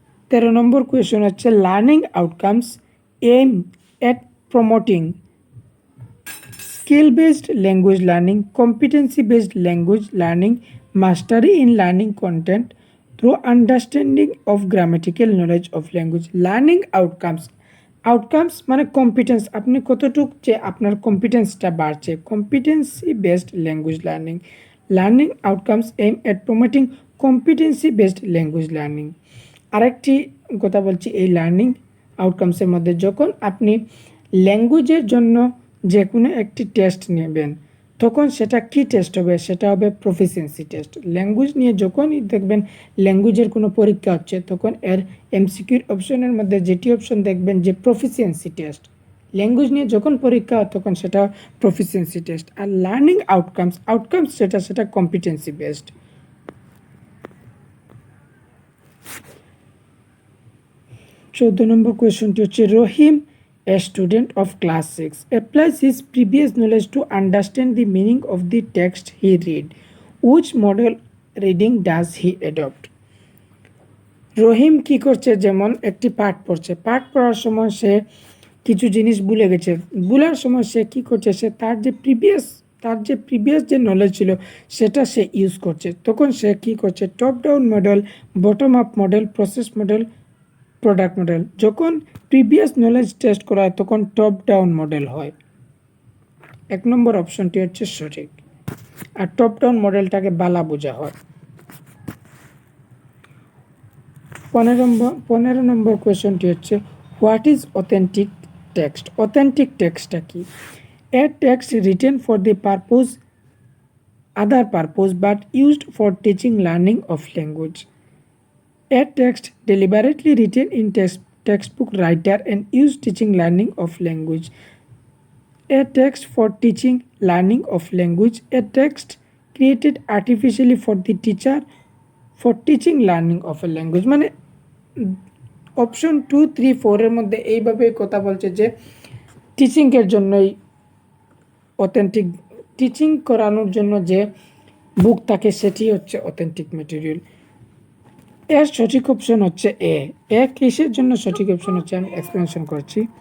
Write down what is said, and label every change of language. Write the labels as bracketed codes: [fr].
[bn] 13 নম্বর question হচ্ছে [en] Learning outcomes aim at promoting skill-based language learning, competency-based language learning, mastery in learning content through understanding of grammatical knowledge of language. Learning outcomes [bn] মানে competence, আপনি কতটুক যে আপনার কম্পিটেন্সটা বাড়ছে, [en] Competency based language learning outcomes aim at promoting competency based language learning. [bn] আরেকটি কথা বলছি, এই লার্নিং আউটকামসের মধ্যে যখন আপনি ল্যাঙ্গুয়েজের জন্য যে কোনো একটি টেস্ট নেবেন, তখন সেটা কি টেস্ট হবে? সেটা হবে প্রফিসিয়েন্সি টেস্ট। ল্যাঙ্গুয়েজ নিয়ে যখনই দেখবেন ল্যাঙ্গুয়েজের কোনো পরীক্ষা হচ্ছে, তখন এর এমসিকিউর অপশনের মধ্যে যেটি অপশন দেখবেন যে প্রফিসিয়েন্সি টেস্ট, ল্যাঙ্গুয়েজ নিয়ে যখন পরীক্ষা হয় তখন সেটা proficiency test. Are learning outcomes সেটা কম্পিটেন্সি বেসড। 14 নম্বর কোয়েশ্চনটি হচ্ছে [en] Rahim, a student of class 6, applies his previous knowledge to understand the meaning of the text he read. Which model reading does he adopt? [bn] রহিম কি করছে, যেমন একটি পাঠ পড়ছে, পাঠ পড়ার সময় সে কিছু জিনিস ভুলে গেছে, ভুলার সময় সে কি করছে, সে তার যে প্রিভিয়াস যে নলেজ ছিল সেটা সে ইউজ করছে, তখন সে কি করছে, top down model, bottom up model, process model, product model. যখন প্রিভিয়াস নলেজ টেস্ট করা হয় তখন টপ ডাউন মডেল হয়। 1 নম্বর অপশনটি হচ্ছে সঠিক। আর টপ ডাউন মডেলটাকে বালা বোঝা হয়। 15 নম্বর কোয়েশ্চনটি হচ্ছে [en] What is authentic text? [bn] Authentic টেক্সটটা কি? [en] A text written for the other purpose but used for teaching learning of language. A text deliberately written in textbook writer and used teaching learning of language. A text for teaching learning of language. A text created artificially for the teacher for teaching learning of a language. [bn] মানে option 2, 3, 4 এর মধ্যে এইভাবে কথা বলছে যে টিচিংয়ের জন্যই authentic, teaching করানোর জন্য যে বুক থাকে সেটি হচ্ছে অথেন্টিক ম্যাটেরিয়াল। এর সঠিক অপশন হচ্ছে এ কিসের জন্য সঠিক অপশন হচ্ছে আমি এক্সপ্লেনেশন করছি।